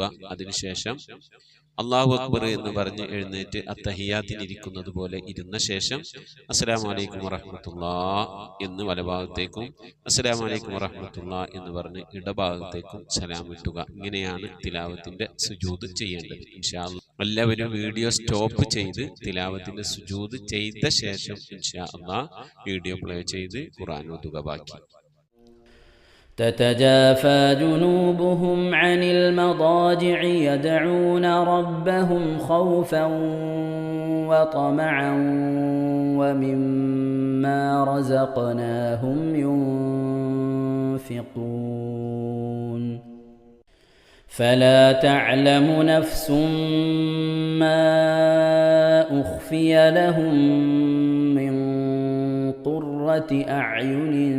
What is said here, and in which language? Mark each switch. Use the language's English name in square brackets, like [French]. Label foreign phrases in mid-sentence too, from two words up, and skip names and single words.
[Malayalam] അതിനുശേഷം [Arabic] الله أكبر [Malayalam] എന്ന് പറഞ്ഞ് എഴുന്നേറ്റ് അത്തഹിയാത്തിനിരിക്കുന്നത് പോലെ ഇരുന്ന ശേഷം [Arabic] السلام عليكم ورحمة الله [Malayalam] എന്ന് വലഭാഗത്തേക്കും [Arabic] السلام عليكم ورحمة الله [Malayalam] എന്ന് പറഞ്ഞ് ഇടഭാഗത്തേക്കും സലാം വിട്ടുക. ഇങ്ങനെയാണ് തിലാവത്തിന്റെ സുജൂദ് ചെയ്യേണ്ടത്. [Arabic] إن شاء الله [Malayalam] എല്ലാവരും [English] video stop [Malayalam] ചെയ്ത് തിലാവത്തിന്റെ സുജൂദ് ചെയ്ത ശേഷം [Arabic] إن شاء الله [English] video play [Malayalam] ചെയ്ത് ഖുർആൻ ഓതുക. ബാക്കി [Arabic] تتجافى جنوبهم عن المضاجع يدعون ربهم خوفا وطمعا ومما رزقناهم ينفقون فلا تعلم نفس ما أخفي لهم من قرة أعين